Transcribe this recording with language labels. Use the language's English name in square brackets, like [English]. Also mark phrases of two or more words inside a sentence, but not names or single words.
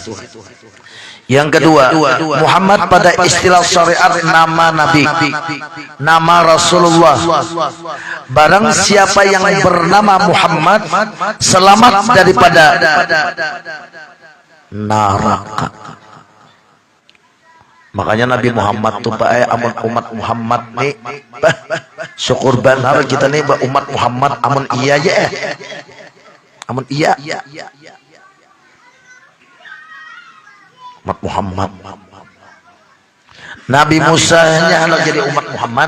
[Indonesian] Yang kedua, Muhammad pada istilah syariat nama Nabi, nama Rasulullah. Barang siapa yang bernama Muhammad selamat daripada neraka. [Banjar] Makanya Nabi Muhammad tuh Pak amun umat Muhammad nih syukur benar kita nih umat Muhammad amun iya ya. Amun iya. Umat Muhammad. [Indonesian] Nabi Musa hanya hendak jadi umat Muhammad.